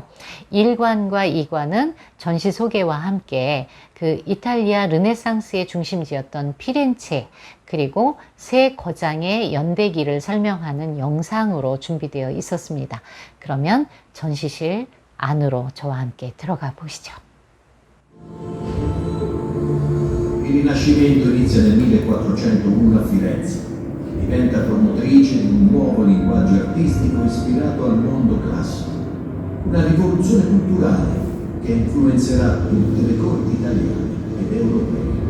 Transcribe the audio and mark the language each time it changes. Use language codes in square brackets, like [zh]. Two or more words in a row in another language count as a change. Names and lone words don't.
[ko] 1관과 2관은 전시 소개와 함께 그 이탈리아 르네상스의 중심지였던 피렌체 그리고 세 거장의 연대기를 설명하는 영상으로 준비되어 있었습니다. 그러면 전시실 안으로 저와 함께 들어가 보시죠. [it] Il Rinascimento inizia nel 1401 a Firenze. Diventa promotrice di un nuovo linguaggio artistico ispirato al mondo classico. Una rivoluzione culturale che influenzerà tutte le corti italiane ed europee.